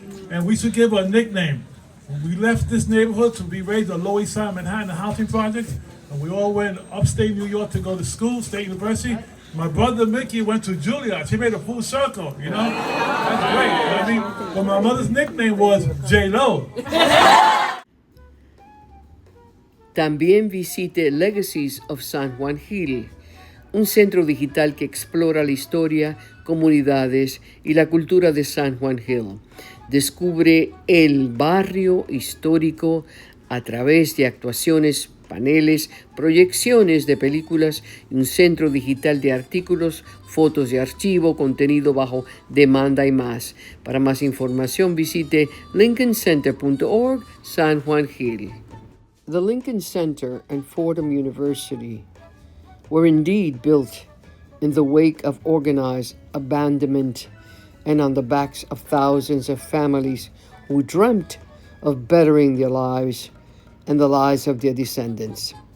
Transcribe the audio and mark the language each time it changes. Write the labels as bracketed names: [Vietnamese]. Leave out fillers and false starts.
[English] And we should give her a nickname. When we left this neighborhood to be raised at Lower East Side Manhattan housing projects, and we all went upstate New York to go to school, State University. My brother Mickey went to Juilliard. He made a full circle, you know? That's great. I mean, but my mother's nickname was J-Lo. [Spanish] También visite Legacies of San Juan Hill, un centro digital que explora la historia, comunidades y la cultura de San Juan Hill. Descubre el barrio histórico a través de actuaciones, paneles, proyecciones de películas y un centro digital de artículos, fotos de archivo, contenido bajo demanda y más. Para más información visite lincolncenter.org San Juan Hill. [English] The Lincoln Center and Fordham University were indeed built in the wake of organized abandonment and on the backs of thousands of families who dreamt of bettering their lives and the lives of their descendants.